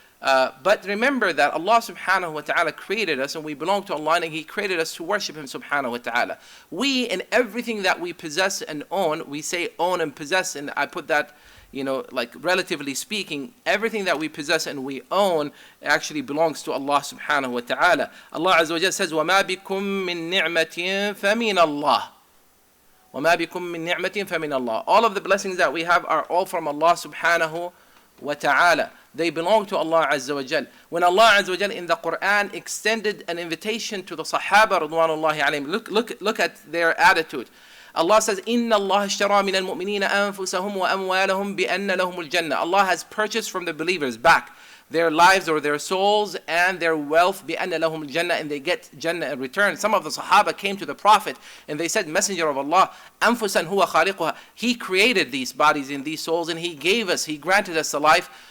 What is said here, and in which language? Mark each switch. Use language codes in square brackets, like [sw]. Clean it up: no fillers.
[en] But remember that Allah subhanahu wa ta'ala created us and we belong to Allah, and He created us to worship Him subhanahu wa ta'ala. We, in everything that we possess and own, we say own and possess, and I put that, like relatively speaking, everything that we possess and we own actually belongs to Allah subhanahu wa ta'ala. [ar] Allah Azza wa Jalla [en] says, [ar] وَمَا بِكُم مِّن نِعْمَةٍ فَمِنَ اللَّهِ. وَمَا بِكُم مِّن نِعْمَةٍ فَمِنَ اللَّهِ. [en] All of the blessings that we have are all from Allah subhanahu wa ta'ala. They belong to Allah Azza wa Jal. When Allah Azza wa Jal in the Quran extended an invitation to the Sahaba radwanullahi alayhim, look at their attitude. Allah says, [ar] إِنَّ اللَّهَ اشْتَرَى مِنَ الْمُؤْمِنِينَ أَنفُسَهُمْ وَأَمْوَالَهُم بِأَنَّ لَهُمُ الْجَنَّةِ. [en] Allah has purchased from the believers back their lives or their souls and their wealth, [ar] بِأَنَّ لَهُمُ الْجَنَّةِ, [en] and they get Jannah in return. Some of the Sahaba came to the Prophet and they said, Messenger of Allah, [ar] أَنفُسًا هُوَ خَالِقُهَا. [en] He created these bodies and these souls, and He granted us the life.